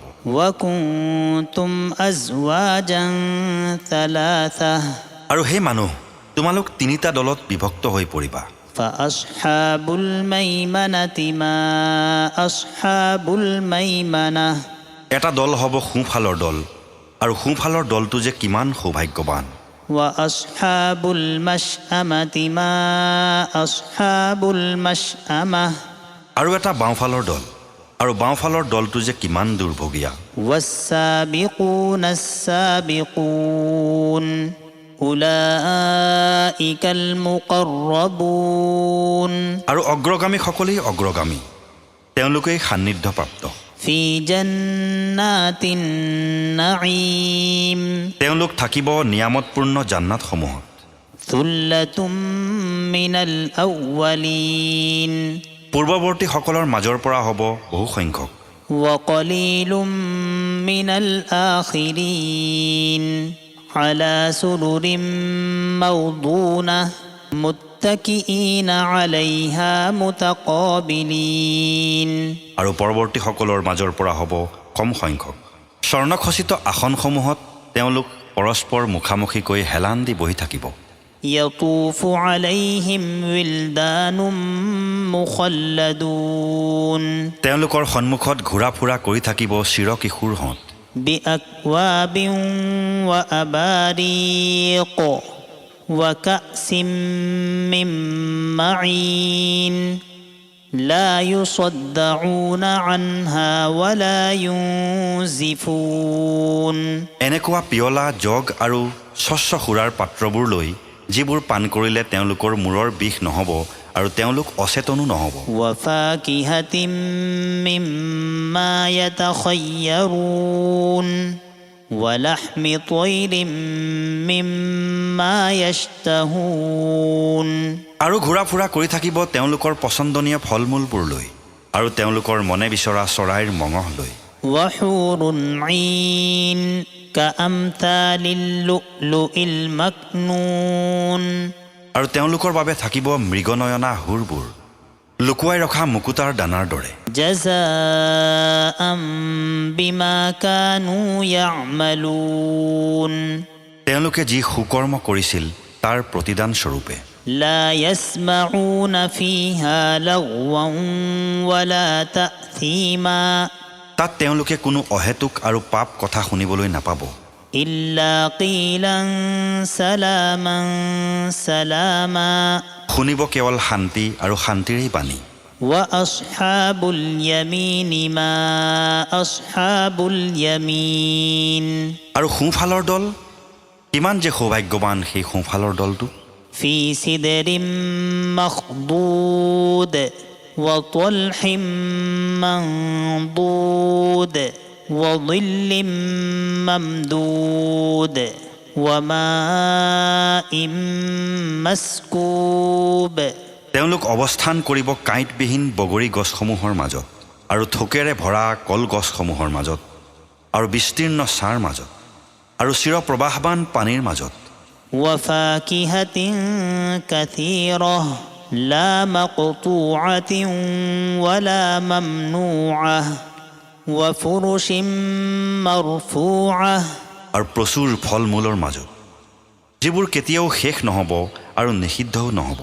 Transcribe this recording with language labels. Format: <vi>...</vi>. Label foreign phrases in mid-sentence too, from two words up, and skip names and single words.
<ar>وكنتم أزواجا ثلاثة.</ar> <as>আৰু সেই মানুহ, তোমালোক তিনিটা দলত বিভক্ত হৈ পৰিবা।</as> <ar>فأصحاب الميمنة ما أصحاب الميمنة.</ar> <as>এটা দল হ'ব সোঁফালৰ দল, আৰু সোঁফালৰ দলটো যে কিমান সৌভাগ্যৱান।</as> <ar>وأصحاب المشأمة ما أصحاب المشأمة.</ar> <as>আৰু এটা বাওঁফালৰ দল, আৰু বাওঁফালৰ দলটো যে কিমান দুৰ্ভগীয়া।</as> <ar>والسابقون السابقون أولئك المقربون.</ar> <as>আৰু অগ্ৰগামীসকলেই অগ্ৰগামী, তেওঁলোকেই সান্নিধ্যপ্ৰাপ্ত।</as> <ar>في جنات النعيم.</ar> <as>তেওঁলোক থাকিব নিয়ামতপূৰ্ণ জান্নাতসমূহত।</as> <ar>ثلة من الأولين.</ar> <as>পূৰ্বৱৰ্তীসকলৰ মাজৰ পৰা হ'ব বহু সংখ্যক।</as> <ar>وقليل من الآخرين. على سرر موضونة متكئين عليها متقابلين.</ar> <as>আৰু পৰৱৰ্তীসকলৰ মাজৰ পৰা হ'ব কম সংখ্যক। স্বৰ্ণখচিত আসনসমূহত তেওঁলোক পৰস্পৰ মুখামুখিকৈ হেলান দি বহি থাকিব।</as> <ar>يطوف عليهم ولدان مخلدون.</ar> <as>তেওঁলোকৰ সন্মুখত ঘূৰা ফুৰা কৰি থাকিব চিৰকিশোৰহঁত।</as> <ar>بأكواب وأباريق وكأس من معين لا يصدعون عنها ولا ينزفون.</ar> <as>এনেকুৱা পিয়লা, জগ আৰু স্বচ্ছ সুৰাৰ পাত্ৰবোৰ লৈ যিবোৰ পান কৰিলে তেওঁলোকৰ মূৰৰ বিষ নহ'ব আৰু তেওঁলোক অচেতনো নহ'ব।</as> <ar>وفاكهة مما يتخيرون ولحم طير مما يشتهون.</ar> <as>আৰু ঘূৰা ফুৰা কৰি থাকিব তেওঁলোকৰ পচন্দনীয় ফল মূলবোৰ লৈ আৰু তেওঁলোকৰ মনে বিচৰা চৰাইৰ মঙহ লৈ।</as> <ar>وحور عين كأمثال اللؤلؤ المكنون.</ar> <as>আৰু তেওঁলোকৰ বাবে থাকিব মৃগনয়না হুৰবোৰ, লুকুৱাই ৰখা মুকুতাৰ দানাৰ দৰে।</as> <ar>جزاء بما كانوا يعملون.</ar> <as>তেওঁলোকে যি সুকৰ্ম কৰিছিল তাৰ প্ৰতিদান স্বৰূপে।</as> <ar>لا يسمعون فيها لغوا ولا تأثيما.</ar> <as>তাত তেওঁলোকে কোনো অহেতুক আৰু পাপ কথা শুনিবলৈ নাপাব।</as> <ar>إلا قيلا سلاما سلاما.</ar> <as>শুনিব কেৱল শান্তি আৰু শান্তিৰেই বাণী।</as> <ar>وأصحاب اليمين ما أصحاب اليمين.</ar> <as>আৰু সোঁফালৰ দল, কিমান যে সৌভাগ্যৱান সেই সোঁফালৰ দলটো।</as> <ar>في سدر مخضود وطلح منضود وظل ممدود وماء مسكوب.</ar> <as>তেওঁলোক অৱস্থান কৰিব কাঁইটবিহীন বগৰী গছসমূহৰ মাজত আৰু থোকেৰে ভৰা কলগছসমূহৰ মাজত আৰু বিস্তীৰ্ণ ছাঁৰ মাজত আৰু চিৰপ্ৰবাহবান পানীৰ মাজত।</as> <ar>وفاكهة كثيرة لا مقطوعة ولا ممنوعة وفرش مرفوعة.</ar> <as>আৰু প্ৰচুৰ ফল মূলৰ মাজত, যিবোৰ কেতিয়াও শেষ নহ'ব আৰু নিষিদ্ধও নহ'ব।</as>